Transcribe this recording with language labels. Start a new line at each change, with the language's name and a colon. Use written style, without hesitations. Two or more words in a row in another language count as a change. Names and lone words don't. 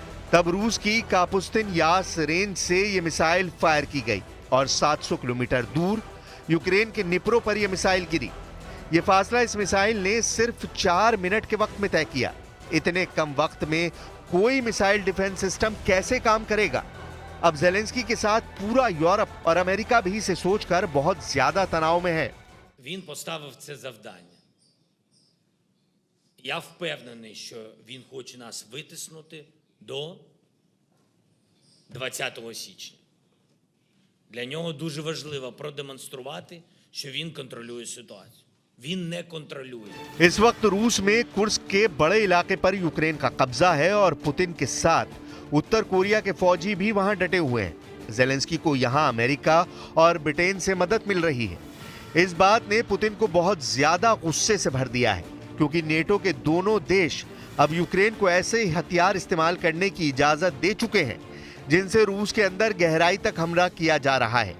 Hindi: तब रूस की कापुस्तिन यास रेंज से यह मिसाइल फायर की गई और 700 किलोमीटर दूर यूक्रेन के निप्रो पर यह मिसाइल गिरी। यह फासला इस मिसाइल ने सिर्फ 4 मिनट के वक्त में तय किया। इतने कम वक्त में कोई
English: missile defense system
Hindi: कैसे काम करेगा? अब ज़ेलेंस्की के साथ पूरा यूरोप और अमेरिका भी इसे सोचकर बहुत ज्यादा तनाव में है।
Ukrainian: Він поставив це завдання. Я впевнений, що він хоче нас витиснути до 20 січня. Для нього дуже важливо продемонструвати, що він контролює ситуацію. Він не контролює.
Hindi: इस वक्त रूस में कुर्स्क के बड़े इलाके पर यूक्रेन का कब्जा है और पुतिन के साथ उत्तर कोरिया के फौजी भी वहां डटे हुए हैं। ज़ेलेंस्की को यहां अमेरिका और ब्रिटेन से मदद मिल रही है। इस बात ने पुतिन को बहुत ज्यादा गुस्से से भर दिया है, क्योंकि नेटो के दोनों देश अब यूक्रेन को ऐसे हथियार इस्तेमाल करने की इजाजत दे चुके हैं जिनसे रूस के अंदर गहराई तक हमला किया जा रहा है।